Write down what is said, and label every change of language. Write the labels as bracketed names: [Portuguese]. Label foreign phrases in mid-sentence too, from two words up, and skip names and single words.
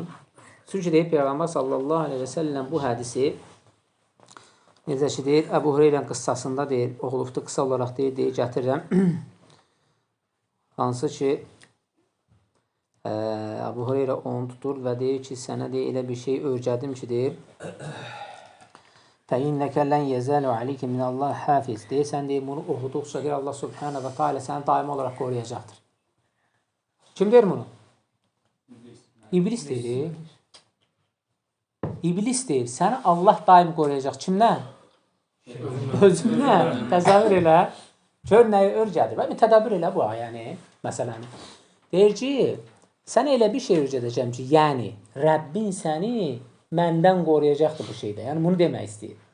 [Azerbaijani] Çünki deyir, Peyğəmbər [Arabic] صلى الله عليه وسلم [Azerbaijani] bu hədisi, necə ki deyir, Əbu Hüreyrənin qıssasında deyir, oxulubdu qısa olaraq deyir, gətirirəm. Hansı ki, Əbu Hüreyrə onu tutur və deyir ki, sənə deyir, elə bir şey öyrədim ki, deyir, [Arabic] فَإِنَّكَ لَنْ يَزَالُ عَلَيْكَ مِنَ اللّٰهِ حَافِظ. [Azerbaijani] Deyirsən, deyir, bunu oxuduqca deyir, Allah [Arabic] سبحانه وتعالى [Azerbaijani] səni daimi olaraq qoruyacaqdır. Kim deyir bunu? İblis deyir. İblis deyir, səni Allah daim qoruyacaq. Kimdən? Özündən. Təsəvvür elə. Gör nəyi örgədir. Və tədəbbür elə bu ayəni, məsələni. Deyir ki, sənə elə bir şey örgədəcəm ki, yəni, Rəbbin səni məndən qoruyacaqdır bu şeydə. Yəni, bunu demək istəyir.